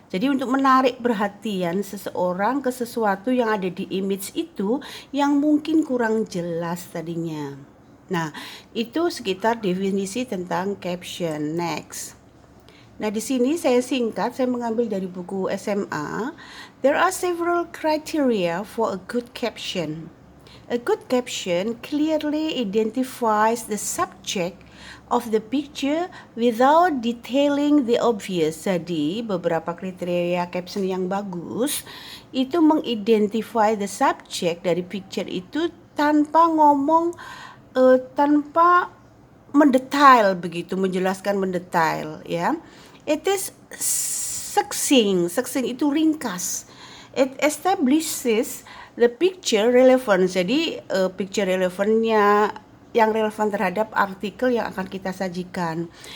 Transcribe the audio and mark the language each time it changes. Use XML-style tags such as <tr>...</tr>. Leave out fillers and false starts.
<id>Jadi untuk menarik perhatian seseorang ke sesuatu yang ada di image itu yang mungkin kurang jelas tadinya. Nah, itu sekitar definisi tentang caption. Next. Nah, di sini saya mengambil dari buku SMA.</id> <en>There are several criteria for a good caption. A good caption clearly identifies the subject of the picture without detailing the obvious.</en> <id>Jadi, beberapa kriteria caption yang bagus itu mengidentify</id> <en>the subject</en> <id>dari picture itu tanpa ngomong, tanpa mendetail begitu, menjelaskan mendetail ya.</id> <en>It is succinct. Succinct</en> <id>itu ringkas.</id> <en>It establishes the picture relevance.</en> <id>Jadi picture relevantnya yang relevan terhadap artikel yang akan kita sajikan.</id>